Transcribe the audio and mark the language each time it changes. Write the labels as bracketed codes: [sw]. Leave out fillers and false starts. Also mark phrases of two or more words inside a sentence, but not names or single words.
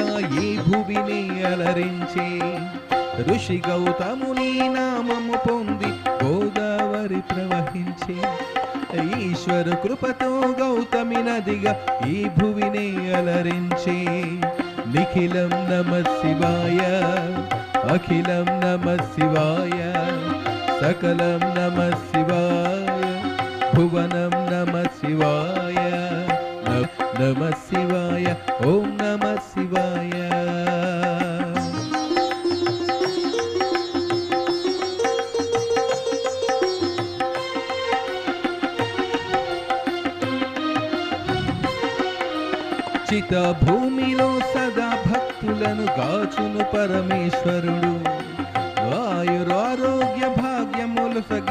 [te] ఈ భూమిని అలరించే ఋషి గౌతముని నామము పొంది గోదావరి ప్రవహించే ఈశ్వర కృపతో గౌతమి నదిగా ఈ భూమిని అలరించే [sa] నిఖిలం నమః శివాయ అఖిలం నమః శివాయ सकलं नमः शिवाय भुवनं नमः शिवाय नमः शिवाय ओम नमः शिवाय [te] చిత భూమిలో సదా భక్తులను గాచును పరమేశ్వరుడు ఆయురారోగ్య భాగ్యములు సగి